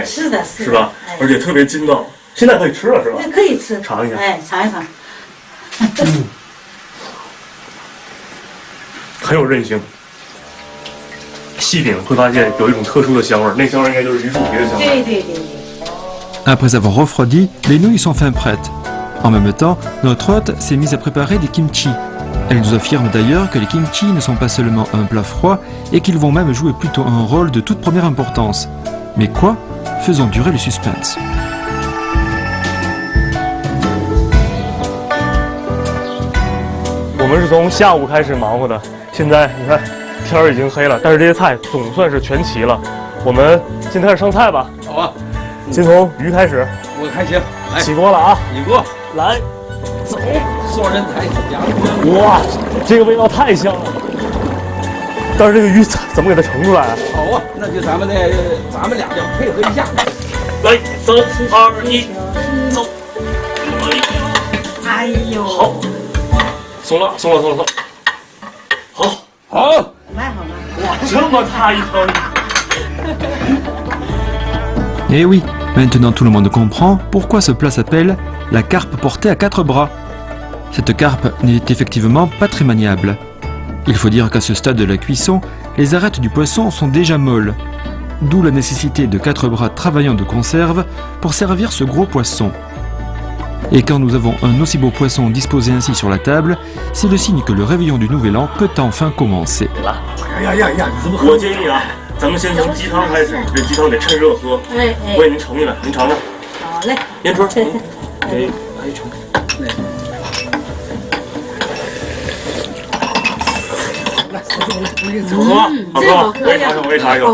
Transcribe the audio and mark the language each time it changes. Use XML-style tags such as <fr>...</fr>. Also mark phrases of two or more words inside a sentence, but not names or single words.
<zh>是的，是吧？而且特别筋道，现在可以吃了是吧？可以吃，尝一下。尝一尝。很有韧性。细品会发现有一种特殊的香味，那香味应该就是榆树皮的香味。对对对。</zh> <fr>Après avoir refroidi, les nouilles sont enfin prêtes. En même temps, notre hôte s'est mise à préparer des kimchi. Elle nous affirme d'ailleurs que les kimchi ne sont pas seulement un plat froid et qu'ils vont même jouer plutôt un rôle de toute première importance. Mais quoi? Faisons durer le suspense.</fr> <zh>On 们是从下午开始忙活的，现在你看天儿已经黑了，但是这些菜总算是全齐了。我们先开始上菜吧。好啊。先从鱼开始，我看行，起锅了啊！起锅，来，走，双人台鸭肉酱。哇，这个味道太香了！但是这个鱼怎么给它盛出来啊？好啊，那就咱们俩要配合一下。来，3、2、1，走！哎呦，好，松了。好，蛮好。哇，这么大一条鱼！</zh> <fr>Eh oui, maintenant tout le monde comprend pourquoi ce plat s'appelle la carpe portée à 4 bras. Cette carpe n'est effectivement pas très maniable. Il faut dire qu'à ce stade de la cuisson, les arêtes du poisson sont déjà molles. D'où la nécessité de 4 bras travaillants de conserve pour servir ce gros poisson. Et quand nous avons un aussi beau poisson disposé ainsi sur la table, c'est le signe que le réveillon du Nouvel An peut enfin commencer.</fr> <zh>我建议啊，咱们先从鸡汤开始，这鸡汤得趁热喝。我给您盛进来，您尝尝。好嘞。烟春，给阿姨盛。好喝，好喝，我也尝一口。</zh>